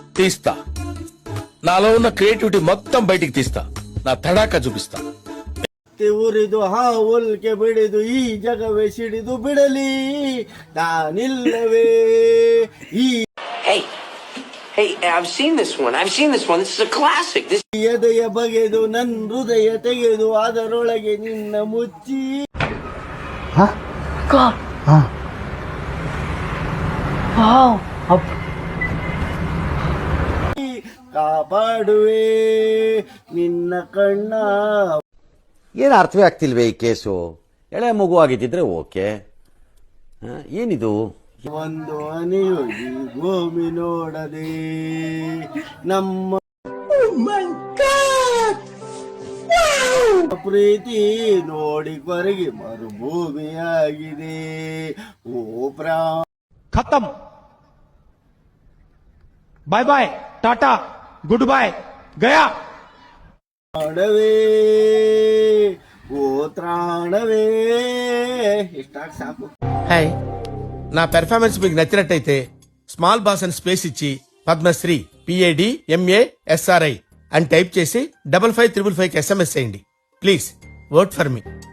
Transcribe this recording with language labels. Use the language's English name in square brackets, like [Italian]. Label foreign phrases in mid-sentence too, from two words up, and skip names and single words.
[Telugu] తీస్తా. నాలో ఉన్న క్రియేటివిటీ మొత్తం బయటికి తీస్తా. నా తడాక చూపిస్తా. [Kannada] ಉರಿದು ಹಾವುಲ್ಕೆ ಬಿಡಿದು ಈ ಜಗವೇ ಸಿಡಿದು ಬಿಡಲಿ ನಾನಿಲ್ಲವೇ ಈ [English] Hey, I've seen this one. This is a classic. [Kannada] ಎದೆಯ ಬಗೆದು ನನ್ನ ಹೃದಯ ತೆಗೆದು ಅದರೊಳಗೆ ನಿನ್ನ ಮುಚ್ಚಿ ಕಾಪಾಡುವೆ ನಿನ್ನ ಕಣ್ಣ. ಏನು ಅರ್ಥವೇ ಆಗ್ತಿಲ್ವೇ ಈ ಕೇಸು? ಎಳೆ ಮಗು ಆಗಿದ್ದಿದ್ರೆ ಓಕೆ, ಏನಿದು? ಒಂದು ಹನಿಯೋಗಿ ಭೂಮಿ ನೋಡದೆ ನಮ್ಮ ಪ್ರೀತಿ ನೋಡಿ ಕೊರಗಿ ಮರುಭೂಮಿಯಾಗಿದೆ. ಓ [English] खत्म, bye bye, tata, good bye, गया. [Kannada] ಪ್ರಾಣವೇ ಗೋತ್ರಾಣವೇ ಇಷ್ಟಾಗ ಸಾಕು. [Telugu] హాయ్, నా పెర్ఫార్మెన్స్ మీకు నచ్చినట్టయితే [English] small boss [Telugu] అని స్పేస్ ఇచ్చి పద్మశ్రీ PADMASRI అని టైప్ చేసి 5555 SMS చేయండి. [English] please vote for me.